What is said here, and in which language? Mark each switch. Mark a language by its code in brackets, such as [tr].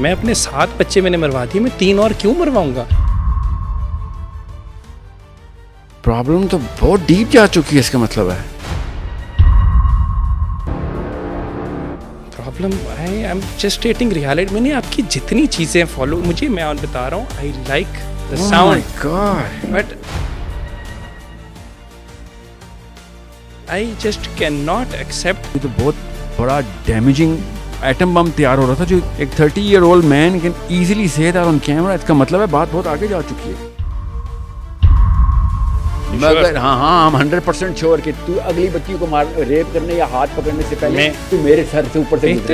[ur] میں اپنے 7 بچے میں نے مروا دیے, میں 3 اور کیوں مرواؤں گا. پرابلم تو بہت ڈیپ جا چکی ہے, اس کا مطلب ہے. [en] Problem I'm just stating reality. [ur] میں نے آپ کی جتنی چیزیں فالو, مجھے میں بتا رہا ہوں, [en] I like the sound. Oh my God. But I just cannot accept. [ur] یہ تو بہت بڑا ڈیمیجنگ ایٹم بم تیار ہو رہا تھا, جو ایک [en] 30 year old man can easily say that on camera. [ur] اس کا مطلب ہے بات بہت آگے جا چکی ہے. مگر ہاں ہم 100% شور کہ تو اگلی بچی کو ریپ کرنے یا ہاتھ پکڑنے سے پہلے تو میرے سر سے اوپر سے گزرے گا.